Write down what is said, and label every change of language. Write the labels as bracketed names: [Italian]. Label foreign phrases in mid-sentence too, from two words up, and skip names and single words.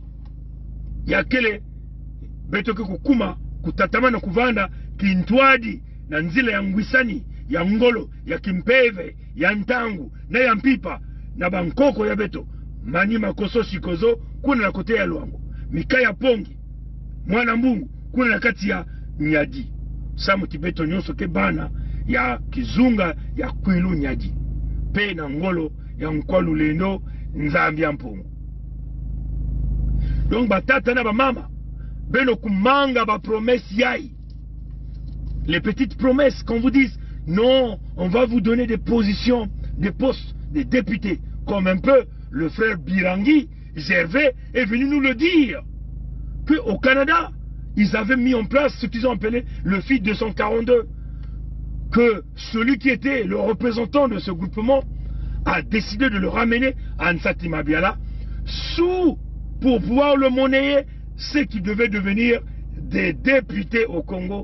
[Kongo] ya kele beto ke kukuma kutatamana kuvana kintwadi na nzila ya ngwisani ya ngolo ya kimpeve ya ntangu na ya mpipa na bankoko ya beto manima koso shikozo kuna na kote ya Luango mikaya pongi mwana mbungu kuna na kati ya Nyadi samu tibeto nyoso ke bana ya kizunga ya Kwilu Nyadi pe na ngolo ya Nkwalu Lendo nzambi ya mpungu donc batata na ba mama beno kumanga ba promesse yai [French] les petites promesses qu'on vous dise non on va vous donner des positions des postes des députés comme un peu le frère Birangi Gervais est venu nous le dire qu'au Canada ils avaient mis en place ce qu'ils ont appelé le FIT 242 que celui qui était le représentant de ce groupement a décidé de le ramener à Ansati Mabiala pour pouvoir le monnayer ce qui devait devenir des députés au Congo.